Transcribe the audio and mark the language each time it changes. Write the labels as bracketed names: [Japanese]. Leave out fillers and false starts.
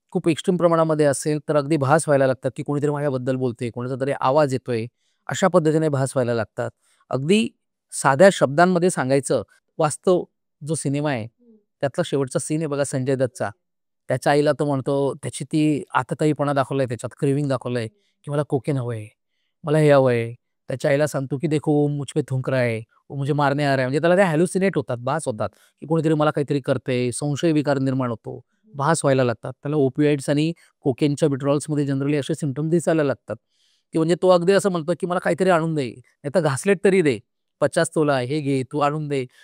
[Marathi] खूप एक्स्ट्रीम प्रमाणामध्ये असेल तर अगदी भास व्हायला लागतात की कोणीतरी माझ्याबद्दल बोलतंय, कोणाचा तरी आवाज येतोय, अशा पद्धतीने भास व्हायला लागतात. अगदी साध्या शब्दांमध्ये सांगायचं, वास्तव जो सिनेमा आहे, त्यातला शेवटचा सीन आहे बघा संजय दत्तचा. त्याच्या आईला तो म्हणतो, त्याची ती आतताईपणा दाखवलाय त्याच्यात, क्रेव्हिंग दाखवलंय, की मला कोकेन हवंय, मला हे हवंय. त्याच्या आईला सांगतो, की [Hindi] "देखो वो मुझ पे थूक रहा है, वो मुझे मारने आ रहा है." [Marathi] म्हणजे त्याला ते हॅल्युसिनेट होतात, भास होतात, की कोणीतरी मला काहीतरी करतंय, संशय विकार निर्माण होतो, भास व्हायला लागतात. त्याला ओपिओइड्स आणि कोकेनच्या विड्रॉल्समध्ये जनरली असे सिम्प्टम्स दिसायला लागतात, की म्हणजे तो अगदी असं म्हणतो, की "मला काहीतरी आणून दे, नाहीतर घासलेट तरी दे, 50 तोला, हे घे, तू आणून दे."